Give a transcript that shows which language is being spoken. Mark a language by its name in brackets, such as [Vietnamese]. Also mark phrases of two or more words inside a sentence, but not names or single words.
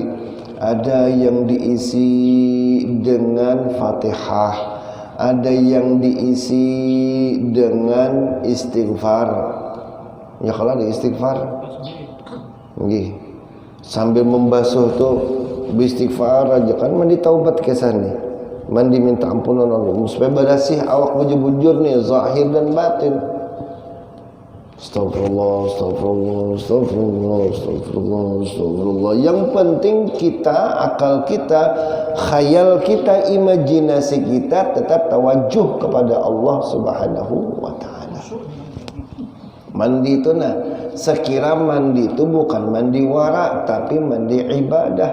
[Indonesian] Ada yang diisi dengan Fatihah, ada yang diisi dengan istighfar. Ya kalau ada istighfar, nggih. Sambil membasuh tuh beristighfar aja kan, mandi taubat kesana. Mandi minta ampunan Allah supaya bersih awak bujur-bujur nih zahir dan batin. [Arabic] أستغفر الله، أستغفر الله، أستغفر الله، أستغفر الله، أستغفر الله. [Indonesian] Yang penting kita, akal kita, khayal kita, imajinasi kita tetap tawajuh kepada Allah [Arabic] سبحانه وتعالى. [Indonesian] Mandi itu sekira mandi itu bukan mandi wara tapi mandi ibadah.